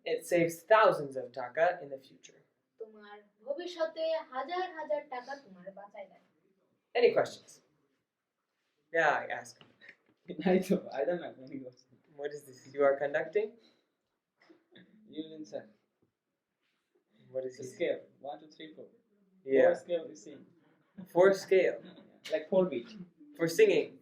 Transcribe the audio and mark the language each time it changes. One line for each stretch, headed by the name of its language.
English: it saves thousands of taka in the future.
Bangla: তোমার ভবিষ্যতে হাজার হাজার টাকা তোমার বাঁচায় দেয়।
English: Any questions? Yeah, I ask. I don't know any question. What is this? You are conducting? You answer. What is The this? scale. 1, 2, 3, 4. Yeah. 4 scale you see. 4 scale. Like 4 beat. For singing.